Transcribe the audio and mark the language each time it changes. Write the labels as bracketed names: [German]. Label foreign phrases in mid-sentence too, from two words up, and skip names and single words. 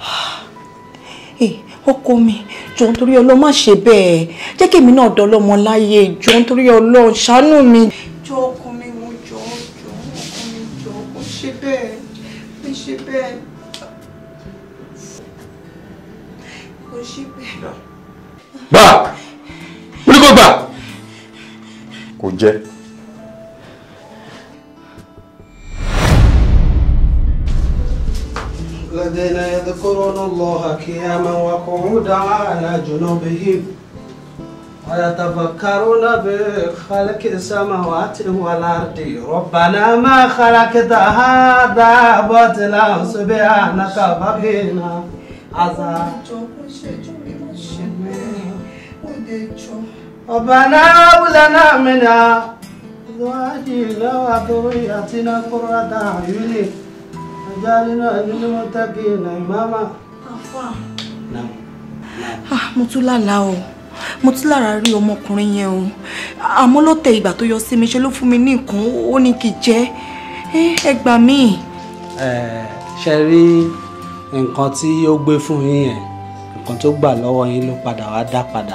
[Yoruba] ọkọ mi jọ̀ọ́ nítorí Ọlọ́run má ṣe bẹ́ẹ̀ jẹ́ kí èmi náà dọ́lọ́mọ láyé jọ̀ọ́ nítorí Ọlọ́run ṣàánú mi. jọ̀ọ́ ọkọ mi mo jọ̀ọ́ ọkọ mi jọ̀ọ́ kò ṣe bẹ́ẹ̀ kò ṣe bẹ́ẹ̀ kò ṣe bẹ́ẹ̀. gbà wọ́n ní kò gbà kò jẹ́. [Arabic] الذين يذكرون الله قياما وقعودا على جنوبهم ويتفكرون بخلق السماوات والأرض ربنا ما خلقت هذا باطلا سبحانك فقنا عذاب ربنا هب لنا من أزواجنا وذرياتنا قرة أعين اجعلنا للمتقين إماما. [Yoruba] Mo tún lálàá o. Mo tún lára rí ọmọkùnrin yẹn o. Àmọ́ ló tẹ ìgbà tó yọ sí mi ṣe ló fún mi ní nǹkan ó ní kí jẹ. Ẹ gbà mí. Ṣé rí nǹkan tí ó gbé fún yín yẹn, nǹkan tó gbà lọ́wọ́ yín ló padà wá dá padà.